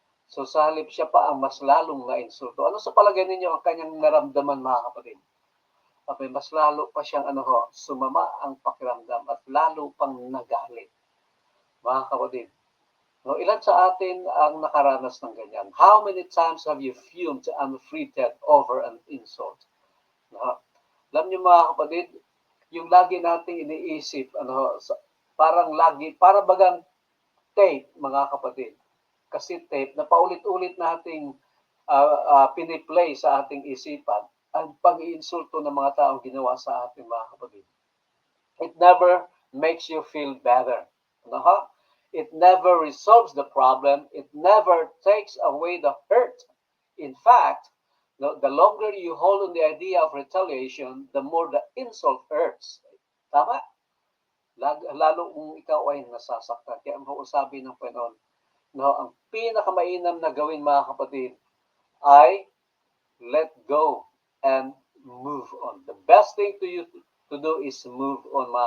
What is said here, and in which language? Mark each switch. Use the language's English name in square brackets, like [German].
[Filipino] So sa halip siya pa ang mas lalong na-insulto. Ano sa palagay ninyo ang kanyang naramdaman, mga kapatid? Mas lalo pa siyang sumama ang pakiramdam at lalo pang nagalit. Mga kapatid, ilan sa atin ang nakaranas ng ganyan? [English] How many times have you fumed and fretted over an insult? [Filipino] Alam niyo, mga kapatid, yung lagi nating iniisip, para bagang tape, mga kapatid. Kasi tape na paulit-ulit nating piniplay sa ating isipan ang pag-iinsulto ng mga taong ginawa sa ating, mga kapatid. [English] It never makes you feel better. It never resolves the problem. It never takes away the hurt. In fact, the longer you hold on the idea of retaliation, the more the insult hurts. [Filipino] Tama? Lalo kung ikaw ay nasasaktan. Kaya ang sabi ng Panginoon, ang pinakamainam na gawin, mga kapatid, ay [English] let go and move on. [Filipino] The best thing to do is move on, mga